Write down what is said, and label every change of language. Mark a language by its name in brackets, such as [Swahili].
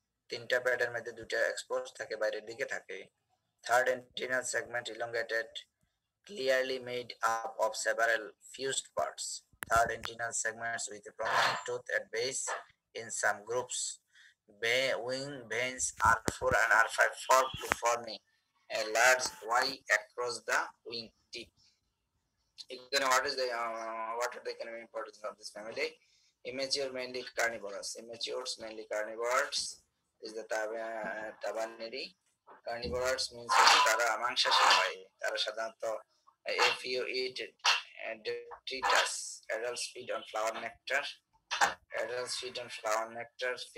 [Bangla] তিনটা প্যাডের মধ্যে দুটা এক্সপোজ থাকে, বাইরের দিকে থাকে। [English] Third antennal segment elongated, clearly made up of several fused parts. Third antennal segments with a prominent tooth at base in some groups. Wing veins R4 and R5 form to forming a large Y across the wing tip. Again, what are the economic importance of this family? Immature mainly carnivorous. Immatures mainly carnivores is the tabaneri. Carnivores means [Bangla] তারা মাংসাশী হয়। তারা সাধারণত [English] if you eat detritus, adults feed on flower nectar. Adults feed on flower nectar.